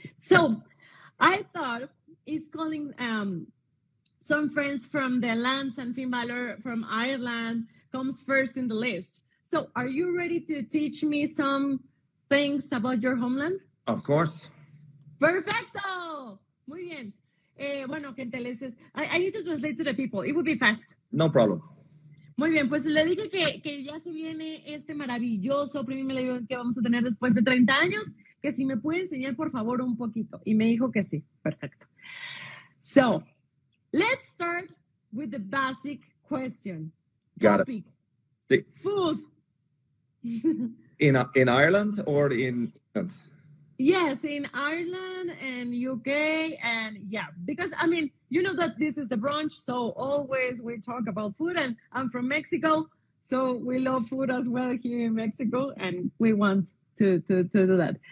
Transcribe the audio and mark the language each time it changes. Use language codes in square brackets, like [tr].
[en] So I thought it's calling some friends from the lands, and Finn Balor from Ireland comes first in the list. So are you ready to teach me some things about your homeland? Of course. [es] Perfecto. Muy bien. Bueno, que [en] I need to translate to the people. It would be fast. No problem. [es] Muy bien, pues le dije que ya se viene este maravilloso premio event que vamos a tener después de 30 años, que si me puede enseñar por favor un poquito. Y me dijo que sí. Perfecto. [en] So, let's start with the basic question. Got Topic. it. Food. In Ireland or in England? Yes, in Ireland and UK, and yeah, because I mean, you know that this is the brunch, so always we talk about food, and I'm from Mexico, so we love food as well here in Mexico, and we want to do that.